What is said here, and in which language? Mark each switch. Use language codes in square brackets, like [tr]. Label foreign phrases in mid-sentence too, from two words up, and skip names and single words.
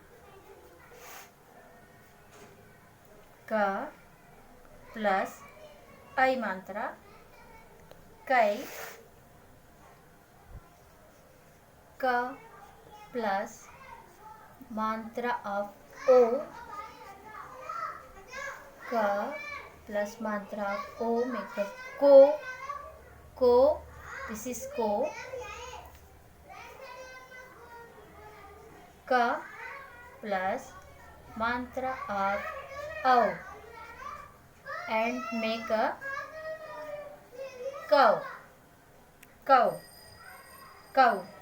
[en] K plus I mantra. Kai. K plus mantra of O. K plus mantra of O make a ko. Ko. This is ko. K plus mantra of O and make a cow. Cow. Cow.